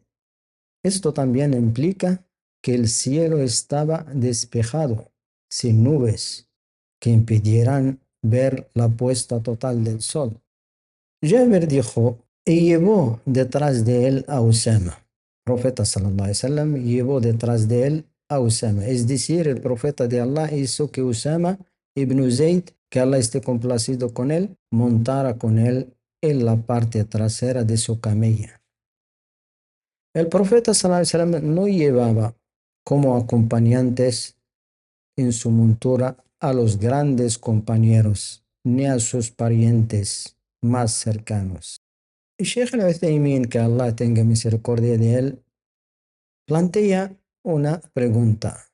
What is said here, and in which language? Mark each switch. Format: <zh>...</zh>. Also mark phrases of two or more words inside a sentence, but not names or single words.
<es>Esto también implica que el cielo estaba despejado, sin nubes que impidieran ver la puesta total del sol. Jabir dijo, y llevó detrás de él a Usama. El profeta</es> <ar>صلى الله عليه وسلم</ar> <es>llevó detrás de él a Usama. Es decir, el profeta de Allah hizo que Usama ibn Zayd, que Allah esté complacido con él, montara con él en la parte trasera de su camella. El profeta</es> <ar>صلى الله عليه وسلم</ar> <es>no llevaba como acompañantes en su montura a los grandes compañeros ni a sus parientes más cercanos. Y Sheikh Al-Uthaymin, que Allah tenga misericordia de él, plantea una pregunta.</es>